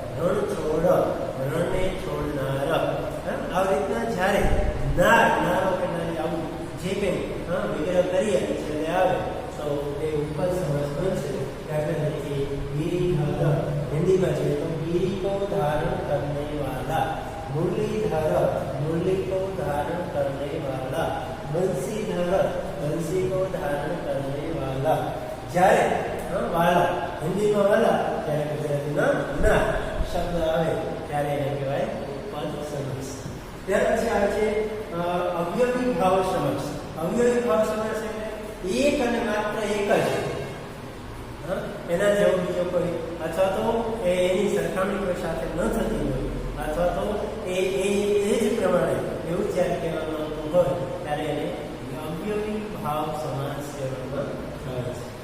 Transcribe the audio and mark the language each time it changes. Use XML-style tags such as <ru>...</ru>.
<gu>રણછોડ, રણને છોડનાર. આવી રીતના જ્યારે નાર, નારો કે નારી આવું જે કંઈ વિગ્રહ કરીએ છેલ્લે આવે તો એ ઉપપદ સમાસ બનશે. દાખલા તરીકે ગિરિધર, હિન્દીમાં જોઈએ તો</gu> <hi>ગિરી કો ધારણ કરને વાલા. मुरलीधर, मुरली को धारण करने वाला. बंसीधर, बंसी को धारण करने वाला.</hi> <gu>જ્યારે વાલા હિન્દીમાં વાલા ત્યારે ગુજરાતીમાં ના શબ્દ આવે ત્યારે એને કહેવાય ઉપપદ સમાસ. ત્યાર પછી આવે છે અવયવી ભાવ સમાસ. અવયવી ભાવ સમાસ એટલે એક અને માત્ર એક જ, એના જેવો બીજો કોઈ અથવા તો એની સરખામણી કોઈ સાથે ન થતી હોય અથવા તો એ જ પ્રમાણે એવું જ્યારે કહેવામાં આવતું હોય ત્યારે એને અવયવી ભાવ સમાસ કહેવામાં આવે છે.</gu>